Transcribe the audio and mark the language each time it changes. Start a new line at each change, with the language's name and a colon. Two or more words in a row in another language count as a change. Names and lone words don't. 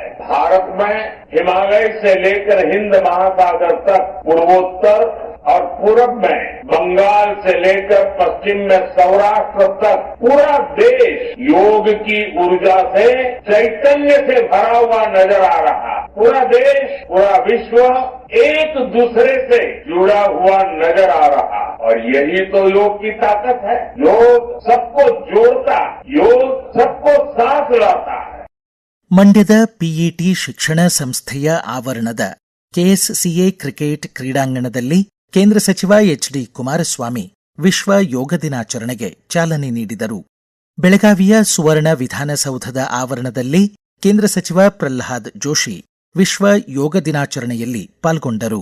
Hindi: भारत में हिमालय से लेकर हिंद महासागर तक, पूर्वोत्तर और पूरब में बंगाल से लेकर पश्चिम में सौराष्ट्र तक पूरा देश योग की ऊर्जा से, चैतन्य से भरा हुआ नजर आ रहा. पूरा देश, पूरा विश्व एक दूसरे से जुड़ा हुआ नजर आ रहा. और यही तो योग की ताकत है. योग सबको जोड़ता, योग सबको साथ लाता है.
Kannada: ಮಂಡ್ಯದ ಪಿಇಟಿ ಶಿಕ್ಷಣ ಸಂಸ್ಥೆಯ ಆವರಣದ ಕೆಎಸ್ಸಿಎ ಕ್ರಿಕೆಟ್ ಕ್ರೀಡಾಂಗಣದಲ್ಲಿ ಕೇಂದ್ರ ಸಚಿವ ಎಚ್ಡಿ ಕುಮಾರಸ್ವಾಮಿ ವಿಶ್ವ ಯೋಗ ದಿನಾಚರಣೆಗೆ ಚಾಲನೆ ನೀಡಿದರು. ಬೆಳಗಾವಿಯ ಸುವರ್ಣ ವಿಧಾನಸೌಧದ ಆವರಣದಲ್ಲಿ ಕೇಂದ್ರ ಸಚಿವ ಪ್ರಹ್ಲಾದ್ ಜೋಶಿ ವಿಶ್ವ ಯೋಗ ದಿನಾಚರಣೆಯಲ್ಲಿ ಪಾಲ್ಗೊಂಡರು.